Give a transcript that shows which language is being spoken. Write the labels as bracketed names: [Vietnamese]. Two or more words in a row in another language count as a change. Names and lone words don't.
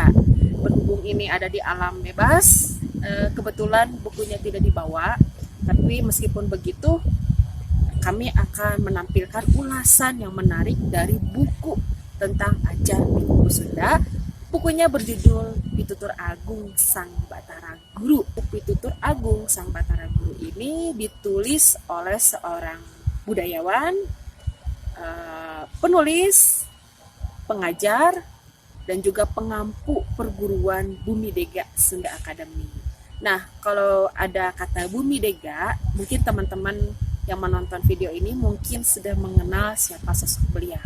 [Indonesian] Berhubung ini ada di alam bebas, kebetulan bukunya tidak dibawa, tapi meskipun begitu kami akan menampilkan ulasan yang menarik dari buku tentang ajar Pikuku Sunda. Bukunya berjudul Pitutur Agung Sang Batara Guru. Pitutur Agung Sang Batara Guru ini ditulis oleh seorang budayawan, penulis, pengajar, dan juga pengampu perguruan Bumi Dega Sunda Academy. Nah, kalau ada kata Bumi Dega, mungkin teman-teman yang menonton video ini mungkin sudah mengenal siapa sosok beliau.